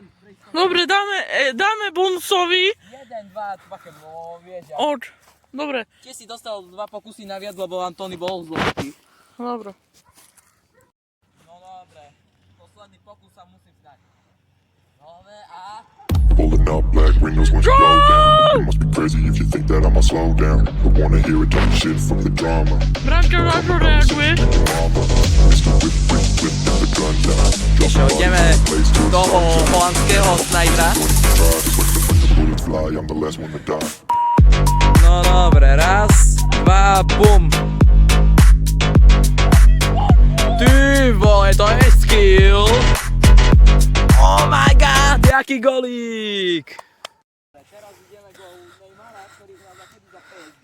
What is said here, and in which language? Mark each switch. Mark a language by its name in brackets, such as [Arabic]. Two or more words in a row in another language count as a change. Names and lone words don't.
[Slovak] Dobre, dáme bonusovi. 1, 2, také bolo, vieš. Oč. Dobre. Tiež si dostal 2 pokusy naviac, lebo Antony bol zlotý. Dobre. No dobre, posledný pokus sa musím vzdať. Dobre a... [English] Pulling up black windows when you blow down. You must be crazy if you think that I'ma slow down. I wanna hear it talking shit from the drama. [Slovak] Branka, na čo reaguješ? [English] Mama, Mr. Whip, whip, whip, get the guns out. Drop [Slovak] Čo, [English] the bodies [Slovak] ideme [English] in the place to [Slovak] toho [English] assault. [Slovak] holandského snajpera. [English] When the bullets fly, I'm the last one to die. [Slovak] No dobre, raz, 2, bum. Ty vole, to je skill. [English] Oh my god, [Slovak] jaký golík. Teraz ideme gol Neymara, ktorý hral nakedy za PSG.